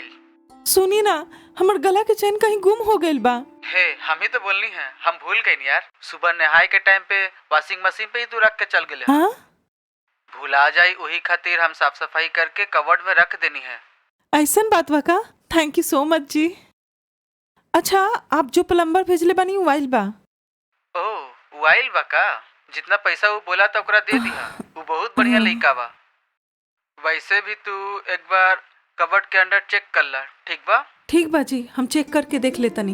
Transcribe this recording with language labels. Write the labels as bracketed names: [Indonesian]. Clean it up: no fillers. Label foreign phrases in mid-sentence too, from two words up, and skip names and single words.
[Bhojpuri] सुनी ना, हमर गला के चैन कहीं गुम हो गइल बा। हे हम ही तो बोलनी है, हम भूल गए यार। सुबह नहाए के टाइम पे [English] washing machine [Bhojpuri] पे ही तू रख के चल गए। हाँ? भूला जाई वही खातिर हम साफ सफाई करके कवर्ड में रख देनी है। ऐसन बात बा का? [English] Thank you so much जी। [Bhojpuri] अच्छा, आप जो प्लम्बर भेजले बानी वो आइल बा? ओह, वो आइल बा का? जितना पैसा वो बोला था ओकरा दे दिया। वो बहुत बढ़िया लड़का बा। वैसे भी तू एक बार कवर्ड के अंदर चेक कर ला, ठीक बा? ठीक बा जी, हम चेक करके देख लेतनी।